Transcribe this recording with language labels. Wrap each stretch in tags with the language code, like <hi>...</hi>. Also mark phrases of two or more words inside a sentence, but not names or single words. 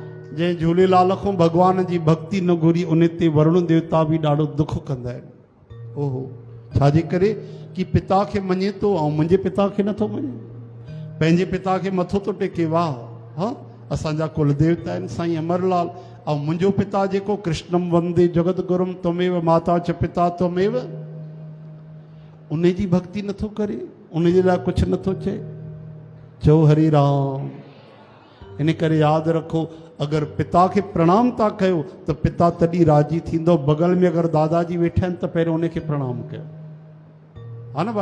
<sd>जंहिं झूलेलाल खां भॻवान जी भक्ति न घुरी उन ते वरुण देवता बि ॾाढो दुख कंदा आहिनि। ओहो, छाजे करे कि पिता खे मञे थो ऐं मुंहिंजे पिता खे नथो मञे, पंहिंजे पिता खे मथो थो टेके। वाह, हा, असांजा कुल देवता आहिनि साईं अमरलाल। ऐं मुंहिंजो पिता जेको</sd> <sa>कृष्णम वंदे जगत गुरुम त्वमेव माता च पिता त्वमेव,</sa> <sd>उन जी भक्ति नथो करे, उन जे लाइ कुझु नथो चए। चओ हरे राम। इन करे यादि रखो, अगरि पिता खे प्रणाम था कयो त पिता तॾहिं राज़ी थींदो। बगल में अगरि दादाजी वेठा आहिनि त पहिरियों उनखे प्रणाम कयो, हा न भाई।</sd>